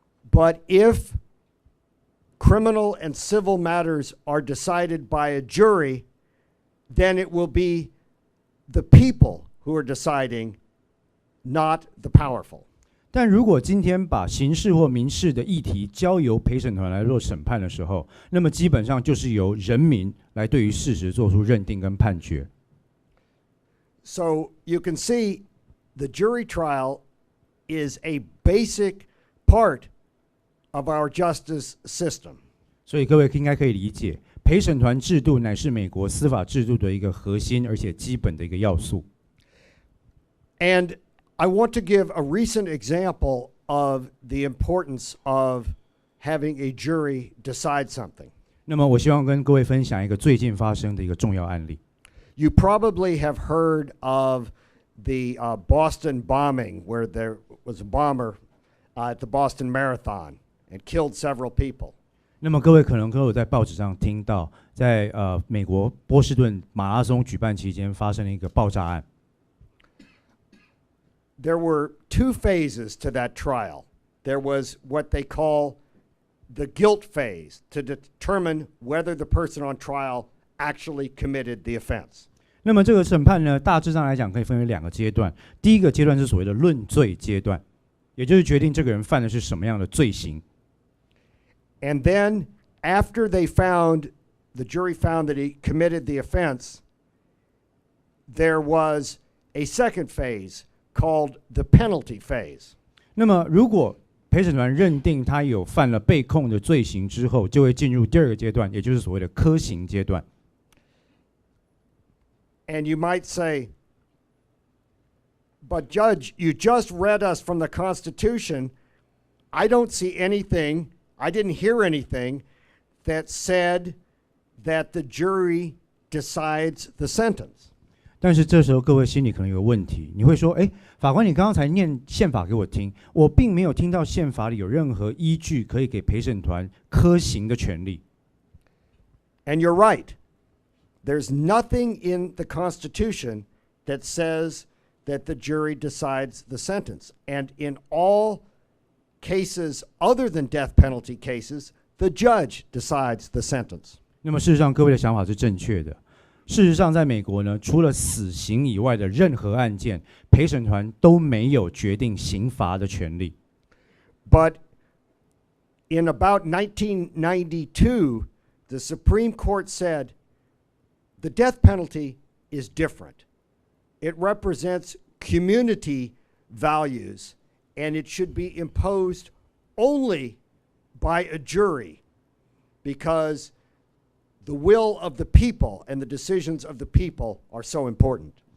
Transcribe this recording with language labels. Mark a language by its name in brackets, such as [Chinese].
[English] But if criminal and civil matters are decided by a jury, then it will be the people who are deciding, not the powerful. [Chinese] 但如果今天把刑事或民事的议题交由陪审团来做审判的时候，那么基本上就是由人民来对于事实做出认定跟判决。 [English] So you can see the jury trial is a basic part of our justice system. [Chinese] 所以各位应该可以理解，陪审团制度乃是美国司法制度的一个核心而且基本的一个要素。 [English] And I want to give a recent example of the importance of having a jury decide something. [Chinese] 那么我希望跟各位分享一个最近发生的一个重要案例。 [English] You probably have heard of the Boston bombing, where there was a bomber at the Boston Marathon and killed several people. [Chinese] 那么各位可能都有在报纸上听到，在美国波士顿马拉松举办期间发生了一个爆炸案。 [English] There were 2 phases to that trial. There was what they call the guilt phase, to determine whether the person on trial actually committed the offense. [Chinese] 那么这个审判呢，大致上来讲可以分为2个阶段。第一个阶段是所谓的论罪阶段，也就是决定这个人犯的是什么样的罪行。 [English] And then after the jury found that he committed the offense, there was a second phase called the penalty phase. [Chinese] 那么如果陪审团认定他有犯了被控的罪行之后，就会进入第2个阶段，也就是所谓的科刑阶段。 [English] And you might say, but Judge, you just read us from the Constitution. I don't see anything, I didn't hear anything that said that the jury decides the sentence. [Chinese] 但是这时候各位心里可能有个问题，你会说，法官你刚才念宪法给我听，我并没有听到宪法里有任何依据可以给陪审团科刑的权利。 [English] And you're right. There's nothing in the Constitution that says that the jury decides the sentence. And in all cases other than death penalty cases, the judge decides the sentence. [Chinese] 那么事实上各位的想法是正确的。事实上在美国呢，除了死刑以外的任何案件，陪审团都没有决定刑罚的权利。 [English] But in about 1992, the Supreme Court said the death penalty is different. It represents community values, and it should be imposed only by a jury because the will of the people and the decisions of the people are so important.